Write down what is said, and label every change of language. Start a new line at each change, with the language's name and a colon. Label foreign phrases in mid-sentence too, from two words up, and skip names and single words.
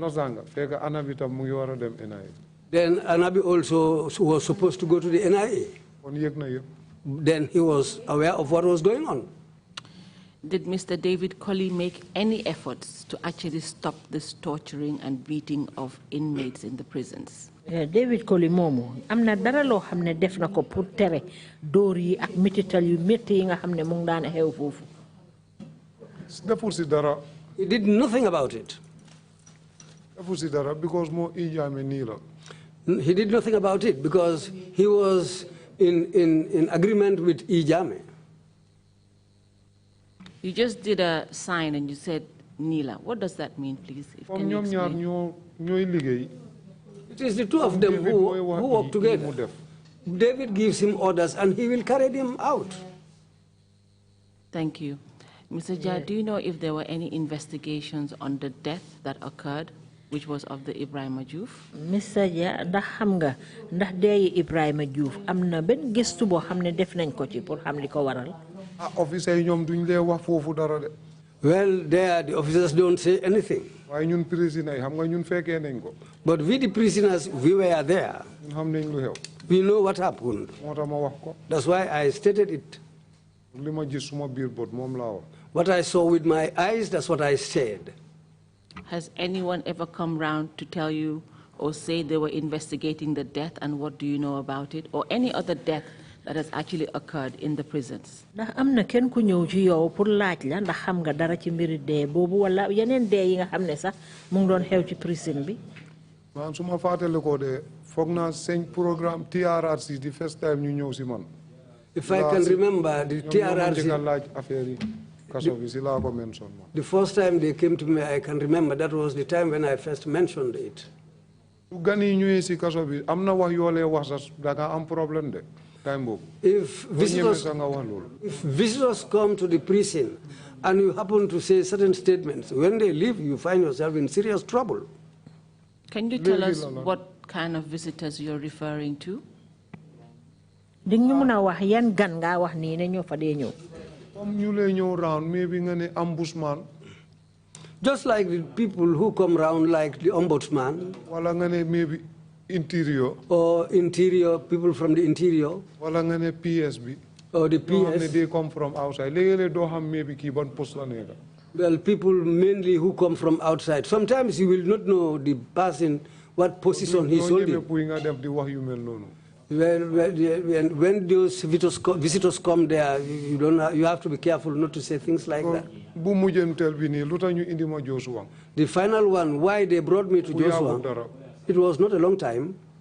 English: Then Anabi also was supposed to go to the NIA. Then he was aware of what was going on. Did Mr. David Colley make any efforts to actually stop this torturing and beating of inmates in the prisons?
Wolof: David Colley moomu am na dara loo xam ne def na ko pour tere dóor yi ak métital yu métti yi nga xam ne mu ngi daan xew foofu.
English: He did nothing about it. Because more he did nothing about it because he was in agreement with Ijame. You just did a sign and you said Nila. What does that mean, please? Can you explain? It is the two of them who work together. David gives him orders and he will carry them out. Thank you. Mr. Jah, do you know if there were any investigations on the death that occurred, which was of the Ibrahim Diouf? Mr.
Wolof: Jah, ndax xam nga ndax dee Ibrahim Diouf am na benn gëstu boo xam ne def nañ ko ci pour xam li ko waral. Officer yi ñoom duñ lee wax foofu dara de.
English: Well, there the officers don't say anything.
Wolof: Waaye ñun prisoners yi xam nga ñun fekkee nañ ko.
English: But we the prisoners, we were there.
Wolof: Ñun xam nañ lu xew.
English: We know what happened.
Wolof: Moo tax ma wax ko.
English: That's why I stated it.
Wolof: Li ma gis suma biir bot moom laa wax.
English: What I saw with my eyes, that's what I said. Has anyone ever come round to tell you or say they were investigating the death, and what do you know about it, or any other death that has actually occurred in the prisons?
Wolof: Ndax amna ken ku ñew ci yow pour laaj la ndax xam nga dara ci mbiri dee bobu wala yeneen dee yi nga xam ne sax mu ngi doon xew ci prison bi? Man suma fatale ko de fogna seen programme TRRC
English: the first time
Wolof: ñu ñew ci man.
English: If I can remember the TRRC, the first time they came to me, I can remember that was the time when I first mentioned it. If visitors come to the prison and you happen to say certain statements, when they leave, you find yourself in serious trouble. Can you tell us what kind of visitors you're referring to?
Wolof: Ding ñu mëna wax yan gan nga wax ni ne ñoo fa dé ñëw. You lay ñëw round maybe nga ne ombudsman.
English: Just like the people who come round like the ombudsman.
Wolof: Wala nga ne
English: maybe interior. Or interior, people from the interior.
Wolof: Wala nga ne PSB.
English: Or the PS. They come from outside.
Wolof: Légui do xam maybe ki ban poste la nekk.
English: Well, people mainly who come from outside. Sometimes you will not know the person what position he's holding. When those visitors come there, you have to be careful not to say things like that. The final one, why they brought me to Joshua, it was not a long time.